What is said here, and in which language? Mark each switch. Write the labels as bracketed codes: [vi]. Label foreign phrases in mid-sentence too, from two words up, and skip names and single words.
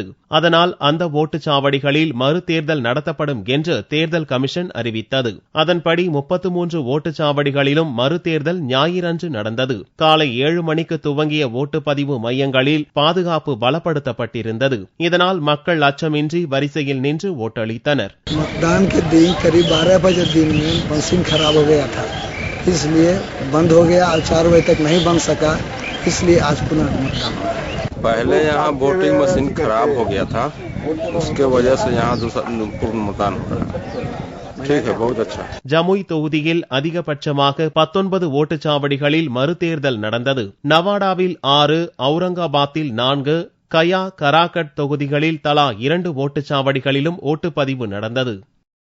[ta] அதனால் அந்த ஓட்டுச்சாவடிகளில் மறுதேர்தல் நடத்தப்படும் என்று தேர்தல் கமிஷன் அறிவித்தது. அதன்படி 33 ஓட்டுச்சாவடிகளிலும் மறுதேர்தல் ஞாயிறன்று நடந்தது. காலை 7 மணிக்கு துவங்கிய ஓட்டுப்பதிவு மையங்களில் பாதுகாப்பு பலப்படுத்தப்பட்டிருந்தது. இதனால் மக்கள் அச்சமின்றி வரிசையில் நின்று ஓட்டளித்தனர். [hi] मतदान के दिन करीब 12 बजे दिन में मशीन खराब हो गया था, इसलिए बंद हो गया और 4 बजे तक नहीं बन सका, इसलिए आज पुनः मतदान हुआ। पहले यहाँ वोटिंग मशीन खराब हो गया था, उसके वजह से यहाँ दूसरा पूर्ण मतदान हो रहा है। ठीक है, बहुत अच्छा। [ta] ஜமுய் தொகுதியில் அதிகபட்சமாக 19 ஓட்டுச்சாவடிகளில் மறுதேர்தல் நடந்தது. நவாடாவில் 6, அவுரங்காபாத்தில் 4, கயா, கராகட் தொகுதிகளில் தலா 2 ஓட்டுச்சாவடிகளிலும் ஓட்டுப்பதிவு நடந்தது.